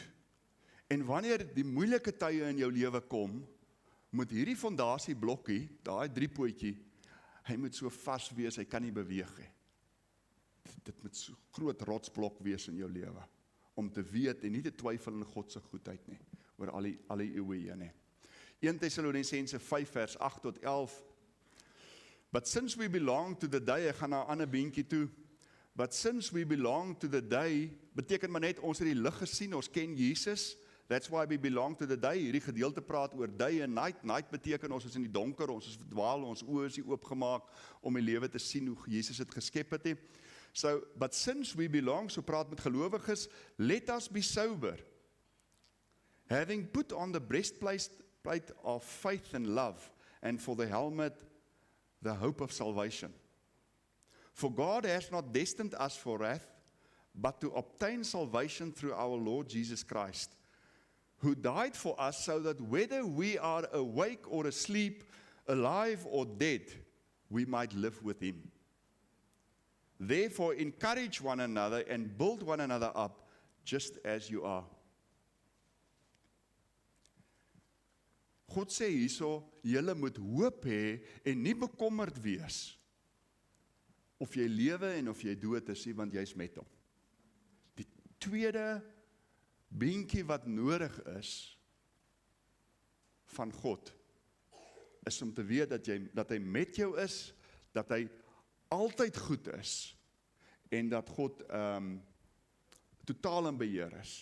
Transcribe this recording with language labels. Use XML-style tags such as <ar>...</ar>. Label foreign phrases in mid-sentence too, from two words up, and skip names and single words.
<af>En wanneer die moeilike tye in jou lewe kom, moet hierdie fondasieblokkie, daai driepootjie, hy moet so vas wees, hy kan nie beweeg nie. Dit moet so groot rotsblok wees in jou lewe, om te weet en nie te twyfel in God se goedheid nie, oor al die eeue heen nie. 1 Thessalonisense 5 vers 8 tot 11.</af> <en>But since we belong to the day,</en> <af>ek gaan na 'n ander beentjie toe.</af> <en>But since we belong to the day,</en> <af>beteken maar net ons het die lig gesien, ons ken Jesus.</af> <en>That's why we belong to the day.</en> <af>Hierdie gedeelte praat oor</af> <en>day and night.</en> <af>Night beteken ons is in die donker, ons is verdwaal, ons oë is nie oopgemaak om die lewe te sien hoe Jesus het geskep het.</af> <en>So, but since we belong,</en> <af>so praat met gelowiges,</af> <en>let us be sober. Having put on the breastplate of faith and love, and for the helmet, the hope of salvation. For God has not destined us for wrath, but to obtain salvation through our Lord Jesus Christ, who died for us so that whether we are awake or asleep, alive or dead, we might live with him. Therefore, encourage one another and build one another up, just as you are.</en> <af>God sê hierso, julle moet hoop hê en nie bekommerd wees of jy lewe en of jy dood is, want jy's met hom. Die tweede beentjie wat nodig is van God, is om te weet dat hy met jou is, dat hy altyd goed is, en dat God totaal in beheer is.</af>